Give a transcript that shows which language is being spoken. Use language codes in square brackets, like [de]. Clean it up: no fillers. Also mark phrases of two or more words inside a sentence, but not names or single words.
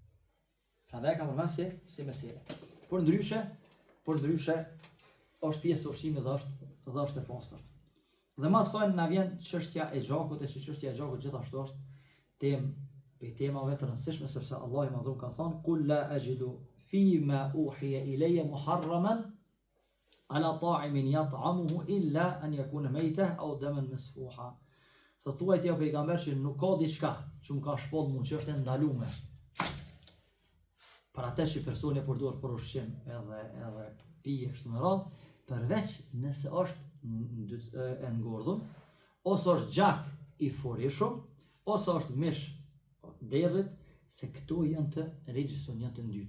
[sq] Si mesele. Por ndryshe është pjesë e ushqimit dhe është e pastërt. Dhe më sot na vjen çështja e gjakut, e çështja e gjakut gjithashtu është temave të rëndësishme, sepse Allah i Madhur ka thënë [ar] قل لا أجد فيما أوحي إلي محرما على طاعم يطعمه إلا أن يكون ميتة أو دما مسفوحا. [sq] Sa thuaj ti o pejgamber që nuk ka diçka që më ka shpoll mua që është e ndaluar. Për atë që personi e përdor për ushqim edhe pije kështu me radhë, përveç nëse është e ngordhur, ose është gjak i furishëm, ose është mish derrit, se këto janë të regjistron janë të ndyta.